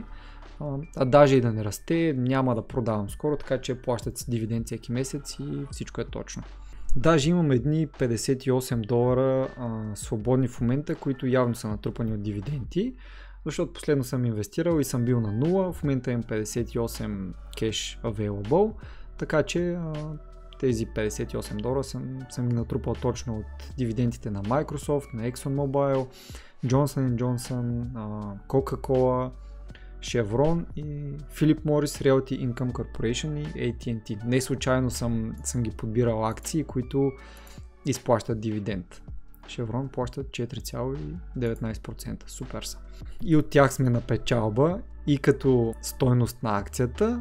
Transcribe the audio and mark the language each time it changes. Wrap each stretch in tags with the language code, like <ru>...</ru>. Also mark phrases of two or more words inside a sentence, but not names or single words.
<bg>А даже и да не расте, няма да продавам скоро, така че плащат си дивиденд всеки месец и всичко е точно. Даже имам едни $58 свободни в момента, които явно са натрупани от дивиденти, защото последно съм инвестирал и съм бил на 0, в момента имам 58</bg> <en>cash available,</en> <bg>така че тези $58 съм ги натрупал точно от дивидендите на Microsoft, на ExxonMobil, Johnson & Johnson, Coca-Cola, Chevron и Philip Morris, Realty Income Corporation и AT&T. Не случайно съм ги подбирал акции, които изплащат дивиденд. Chevron плащат 4,19%. Супер са. И от тях сме на печалба и като стойност на акцията.</bg>